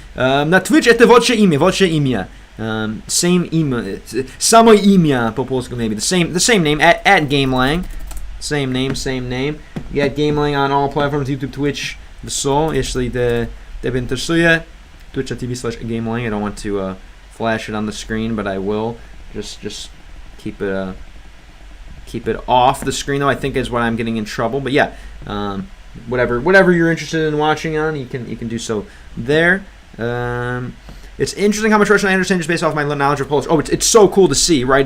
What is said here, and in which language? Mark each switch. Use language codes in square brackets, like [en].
[ru] На Twitch это ваше имя. [en] Same [ru] имя, самое имя по-польски, [en] maybe the same name at GameLang, same name. You got GameLang on all platforms, YouTube, Twitch, the soul. [ru] Если тебя интересует, twitch.tv/GameLang. [en] I don't want to flash it on the screen, but I will. Just keep it off the screen, though. I think is what I'm getting in trouble. But yeah, whatever you're interested in watching on, you can do so there. It's interesting how much Russian I understand just based off my knowledge of Polish. Oh, it's so cool to see, right?